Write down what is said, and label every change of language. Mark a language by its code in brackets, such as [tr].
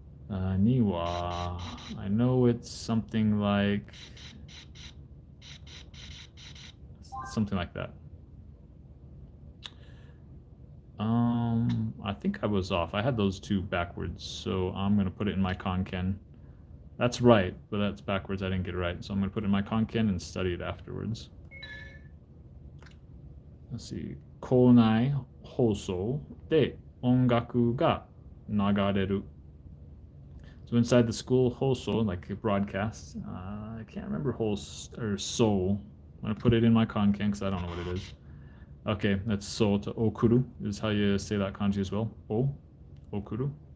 [en] Niwa, I know it's something like that. I think I was off. I had those two backwards, so I'm gonna put it in my kanken. That's right, but that's backwards. I didn't get it right, so I'm gonna put it in my kanken and study it afterwards. Let's see. [ja] 校内放送で音楽が流れる. [en] So inside the school, hoso, like a broadcast. I can't remember host or soul. I'm gonna put it in my kanken because I don't know what it is. Okay, that's so to okuru is how you say that kanji as well. Okuru.